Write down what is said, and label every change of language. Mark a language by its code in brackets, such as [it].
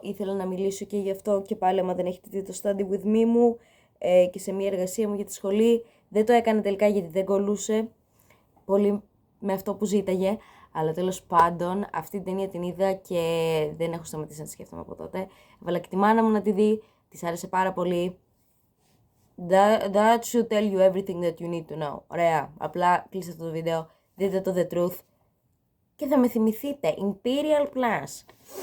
[el] Ήθελα να μιλήσω και γι' αυτό και πάλι, άμα δεν έχετε δει το Study With Me μου και σε μια εργασία μου για τη σχολή, δεν το έκανα τελικά γιατί δεν κολούσε πολύ με αυτό που ζήταγε, αλλά τέλος πάντων αυτή την ταινία την είδα και δεν έχω σταματήσει να τη σκέφτομαι από τότε. Έβαλα και τη μάνα μου να τη δει, της άρεσε πάρα πολύ. [en] That should tell you everything that you need to know. [el] Ωραία. Απλά κλείστε αυτό το βίντεο, δείτε το The Truth και θα με θυμηθείτε. Imperial Plus.